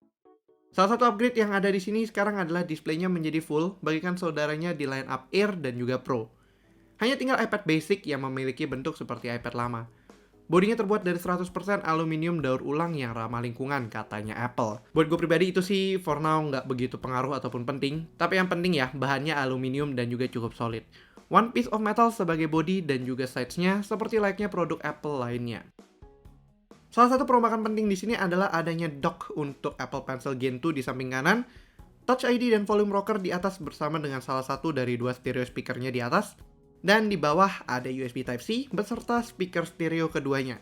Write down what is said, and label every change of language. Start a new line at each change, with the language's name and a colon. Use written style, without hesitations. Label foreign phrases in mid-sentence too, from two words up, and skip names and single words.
Indonesian: Salah satu upgrade yang ada di sini sekarang adalah displaynya menjadi full, bagikan saudaranya di
English: line up
Indonesian: Air dan juga Pro. Hanya tinggal iPad basic yang memiliki bentuk seperti iPad lama. Bodinya terbuat dari 100% aluminium daur ulang yang ramah lingkungan, katanya Apple. Buat gue pribadi itu sih
English: for now
Indonesian: nggak begitu pengaruh ataupun penting. Tapi yang penting ya, bahannya aluminium dan juga cukup solid.
English: One piece of metal
Indonesian: sebagai body dan juga sides-nya seperti layaknya produk Apple lainnya. Salah satu perombakan penting di sini adalah adanya dock untuk Apple Pencil Gen 2 di samping kanan, Touch ID dan
English: volume rocker
Indonesian: di atas bersama dengan salah satu dari dua
English: stereo speakernya
Indonesian: di atas, dan di bawah ada USB Type-C beserta speaker stereo keduanya.